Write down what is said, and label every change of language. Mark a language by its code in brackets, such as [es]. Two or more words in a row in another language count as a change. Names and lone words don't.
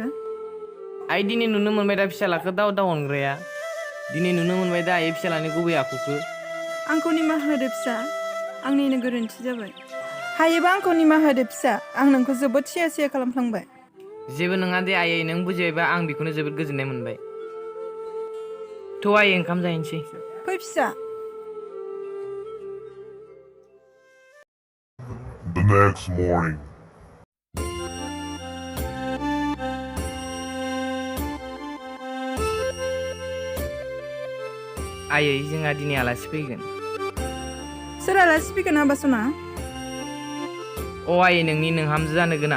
[brx] आइ दिनै नुनो मोनबाय दा फिसालाखौ दाव दाव अनग्राया दिनै नुनो मोनबाय दा आइ फिसालानि गुबै आखुखौ आंखौ निमाहा होदो फिसा आंनिनो गोरोन्थि जाबाय हायोबा आंखौ निमाहा होदो फिसा आं नोंखौ जोबोद सिया सिया खालामफ्लांबाय जेबो नङा दे आयै नों बुजिबायबा आं बेखौनो जोबोद गोजोननाय मोनबाय थ' आयै ओंखाम जाहैनोसै फै फिसा [en] The next morning. [brx] आयै जोंहा दिनै आलासि फैगोन सोर आलासि फैगोन आबासना आयै नोंनि नोंहामजो जानो गोनां